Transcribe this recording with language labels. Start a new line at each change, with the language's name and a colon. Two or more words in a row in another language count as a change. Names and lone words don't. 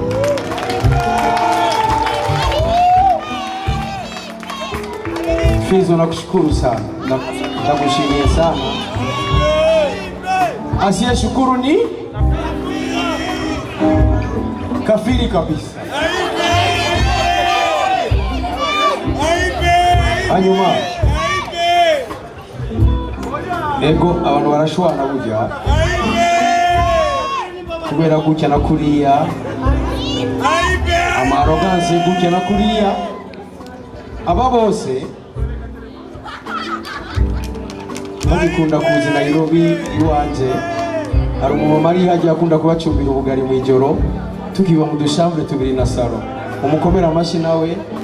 Swahili: Fizo nakushukuru sana. Nakushimia sana. Asiye shukuru ni kafiri kabisa.
Rundi: Hanyuma ego abantu barashwana burya kubera gutya na kuriya ama arrogance gutya na kuriya aba bose bagikunda kuza Nairobi iwanje hari umumama ari hajya akunda kubacumbira ubugari mu ijoro tukiba mu dushambre tubiri na salo umukomera amashi nawe